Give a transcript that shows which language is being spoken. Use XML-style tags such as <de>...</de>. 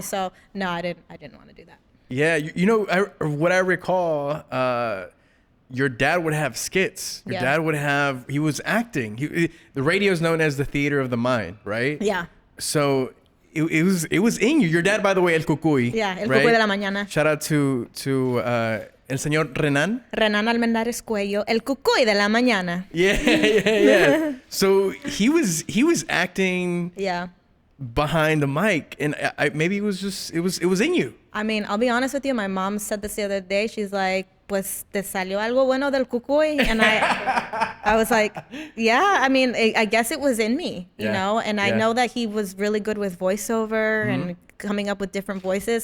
<en>So no, I didn't want to do that. Yeah, what I recall, your dad would have skits. Your dad he was acting. The radio is known as the theater of the mind, right? Yeah. So it was in you. Your dad, by the way, El Cucuy. Yeah, El Cucuy de la Mañana. Shout out to el señor Renan. Renan Almendares Cuello, El Cucuy de la Mañana. Yeah. So he was acting. Yeah. Behind the mic, and maybe it was in you. I mean, I'll be honest with you. My mom said this the other day. She's like,</en> <es>"Pues te salió algo bueno del Cucuy,"</es> <en>and I was like, "Yeah." I mean, I guess it was in me, you know. And I know that he was really good with voiceover and coming up with different voices.</en>